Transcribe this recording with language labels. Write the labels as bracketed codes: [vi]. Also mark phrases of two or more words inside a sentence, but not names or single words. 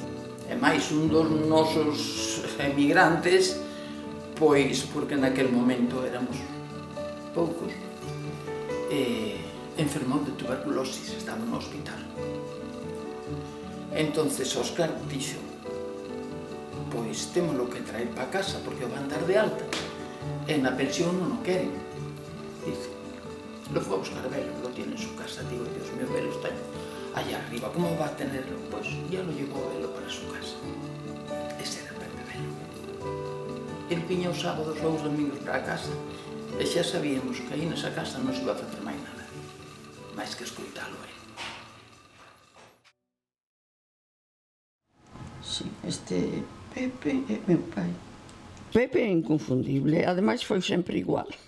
[gl] E máis un dos nosos emigrantes, pois, porque naquel momento éramos poucos, enfermou de tuberculosis, estaba no hospital. Entonces Óscar dixo, pois témolo que traer para casa porque o van dar de alta e na pensión non o queren. [es] Dice, lo fue a buscar Velo, lo tiene en su casa. Digo, Dios mío, Velo está allá arriba, ¿cómo va a tenerlo? Pues ya lo llevó Velo para su casa. Ese era Pepe Velo. [gl] El viña os sábados ou os domingos para a casa e xa sabíamos que aí nesa casa non se iba a facer máis nada, máis que escoitalo a él. Sí, este Pepe é meu pai. Pepe é inconfundible, ademais foi sempre igual.